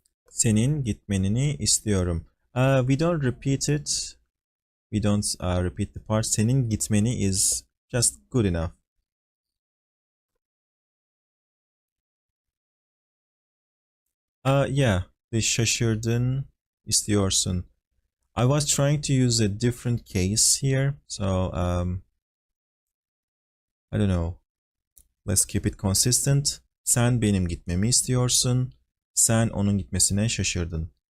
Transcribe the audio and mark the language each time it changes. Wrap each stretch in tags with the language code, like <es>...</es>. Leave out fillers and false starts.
<tr>Senin gitmenini istiyorum.</tr> <en>We don't repeat it. We don't repeat the part.</en> <tr>Senin gitmeni</tr> <en>is just good enough. Yeah, the</en> <tr>şaşırdın istiyorsun.</tr> <en>I was trying to use a different case here, so I don't know. Let's keep it consistent.</en> <tr>Sen benim gitmemi istiyorsun. Sen onun gitmesine şaşırdın.</tr>